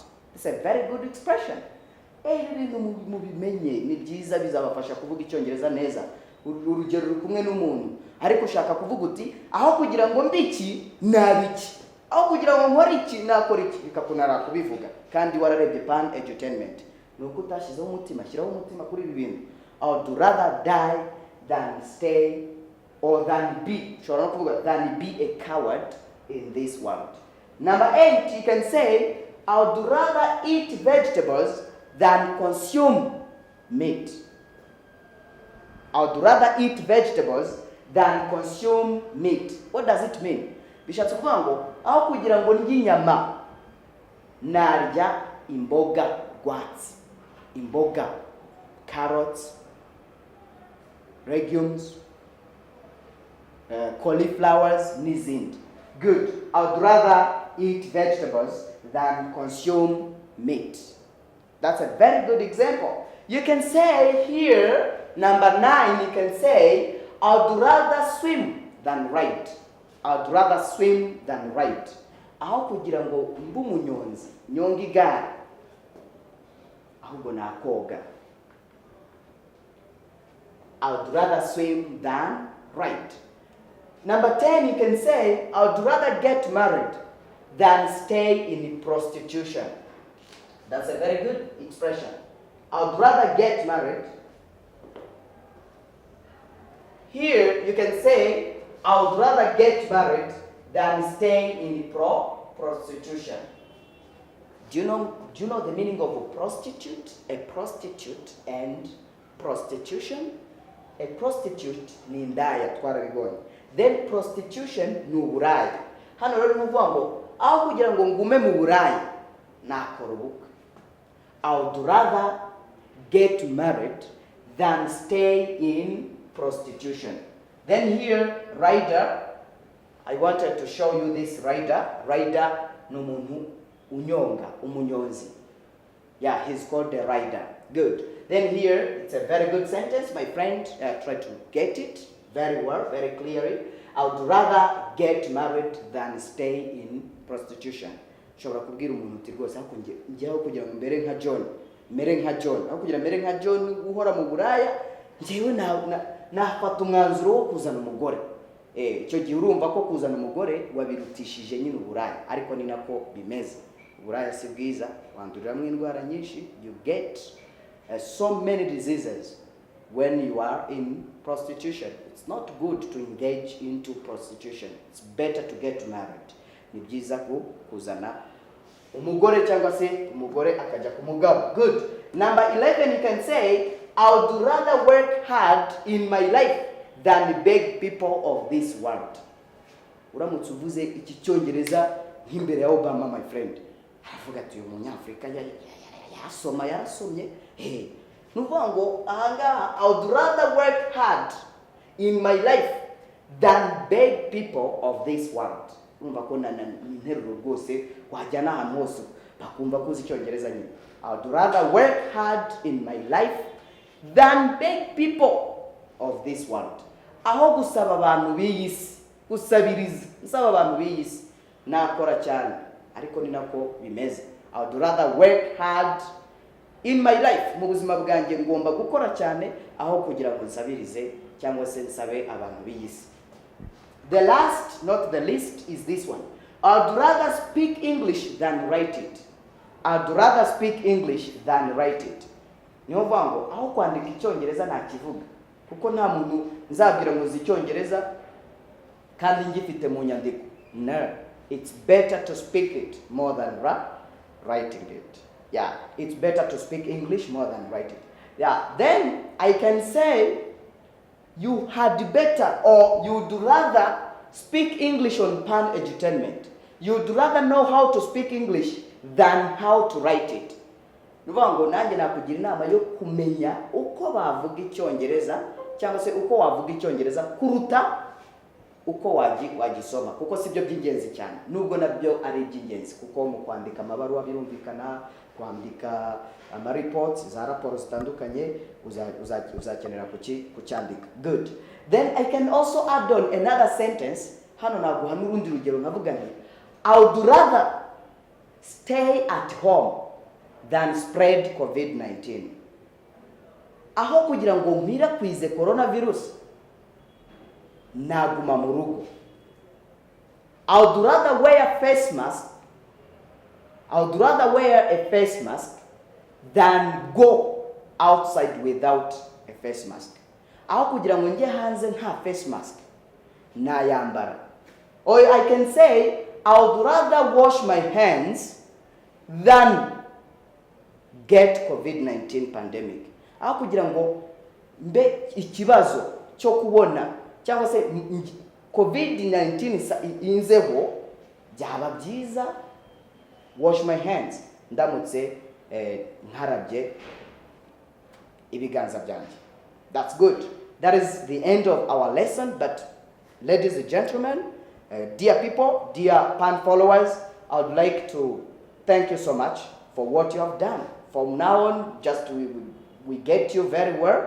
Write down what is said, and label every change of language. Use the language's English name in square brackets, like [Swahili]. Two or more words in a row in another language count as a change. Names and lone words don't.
[English] It's a very good expression. [Kinyarwanda] Ibintu mubimenye ni byiza bizabafasha kuvuga icyongereza neza. Urugero ruri kumwe n'umuntu ariko ushaka kuvuga uti aho kugira ngo mbiki nabiki, aho kugira ngo nkore iki nakora iki, bikakunara kubivuga kandi wararebye pan edutainment. Nuko utashizeho umutima, shyiraho umutima kuri ibi bintu. [English] I would rather die than stay or than be, [Kinyarwanda] ushobora no kuvuga [English] than be a coward in this world. Number 8, you can say, I would rather eat vegetables than consume meat. I would rather eat vegetables than consume meat. What does it mean? [Kinyarwanda] Bishatse kuvuga ngo aho kugira ngo ndye inyama narya imboga rwatsi. [English] Imboga, carrots, legumes, cauliflowers n'izindi. Good. I would rather eat vegetables than consume meat. That's a very good example. You can say here, number 9, you can say, I would rather swim than ride. I would rather swim than ride. Aho kugira ngo mbe umunyonzi, nyonga igare, ahubwo nakoga. I would rather swim than ride. Number 10, you can say, I would rather get married than stay in prostitution. That's a very good expression. I would rather get married. Here, you can say, I would rather get married than stay in prostitution. Do you know the meaning of a prostitute? A prostitute and prostitution? A prostitute [Kinyarwanda] ni indaya twarabibonye. [English] Then prostitution [Kinyarwanda] ni uburaya. Hano rero nuvuga ngo aho kugira ngo ngume mu buraya nakora ubukwe. [English] I would rather get married than stay in prostitution. Then here, rider, I wanted to show you this rider. Rider n'umuntu unyonga, umunyonzi. Yeah, he's called the rider. Good. Then here, it's a very good sentence. My friend, try to get it very well, very clearly. I would rather get married than stay in prostitution. [Kinyarwanda] Shobora kubwira umuntu uti rwose aho njyeho kugira ngo mbere nka John, aho kugira mbere nka John guhora mu buraya, njyewe nafata umwanzuro wo kuzana umugore. Icyo gihe urumva ko kuzana umugore wabirutishije nyine uburaya, ariko ni nako bimeze. Uburaya si bwiza, wanduriramo indwara nyinshi, [English] you get so many diseases when you are in prostitution. It's not good to engage into prostitution. It's better to get married. [Kinyarwanda] Ni byiza kuzana umugore cyangwa se umugore akajya ku mugabo. [English] Good. Number 11, you can say, I would rather work hard in my life than beg people of this world. [Kinyarwanda] Uramutse uvuze iki Cyongereza nk'imbere ya Obama, [English] my friend, [Kinyarwanda] aravuga ati uyu munyafrika yarasomye. Nuvuga ngo ahangaha, [English] I would rather work hard in my life than beg people of this world. [Kinyarwanda] Urumva ko na interuro rwose wajyana ahantu hose bakumva kuzi Cyongereza nyine. [English] I would rather work hard in my life than beg people of this world. [Kinyarwanda] aho gusaba abantu b'iyisi, gusabiriza nsaba abantu b'iyisi, nakora cyane, ariko ni nako bimeze. [English] I would rather work hard in my life, [Kinyarwanda] mu buzima bwanjye ngomba gukora cyane aho kugira ngo nsabirize cyangwa se nsabe abantu b'iyisi. [English] The last, not the least, is this one. I'd rather speak English than write it. I'd rather speak English than write it. [Kinyarwanda] Niyo mvango aho kwandika icyongereza nakivuga, kuko nta muntu nzabwira ngo uzi icyongereza kandi ngifite mu nyandiko. [English] No, it's better to speak it more than writing it. Yeah, it's better to speak English more than write it. Yeah, then I can say you had better, or you'd rather speak English on pan edutainment. You'd rather know how to speak English than how to write it. [Kinyarwanda] Nuvango nanjye nakugira inama yo kumenya uko bavuga icyongereza cyangwa se uko wavuga icyongereza kuruta uko wagisoma, kuko sibyo by'ingenzi cyane, nubwo nabyo ari by'ingenzi, kuko mu kwandika amabaruwa birumvikana, kwandika ama reports za raporo zitandukanye uzakenera kucyandika. [English] Good. Then I can also add on another sentence. [Kinyarwanda] Hano naguha n'urundi rugero nkavuga nti [English] I would rather stay at home than spread COVID-19. [Kinyarwanda] Aho kugira ngo mpira coronavirus, naguma mu rugo. [English] I would rather wear a face mask. I would rather wear a face mask than go outside without a face mask. [Kinyarwanda] Aho kugira ngo njye hanze nta [English] face mask, [Kinyarwanda] nayambara. [English] Or I can say I would rather wash my hands than get COVID-19 pandemic. [Kinyarwanda] Aho kugira ngo mbe ikibazo cyo kubona cyangwa se COVID-19 inzeho, byaba byiza [English] wash my hands [Kinyarwanda] ndamutse nkarabye ibiganza byanjye. [English] That's good. That is the end of our lesson. But ladies and gentlemen, dear people, dear pan followers, I would like to thank you so much for what you have done. From now on, just we get you very well.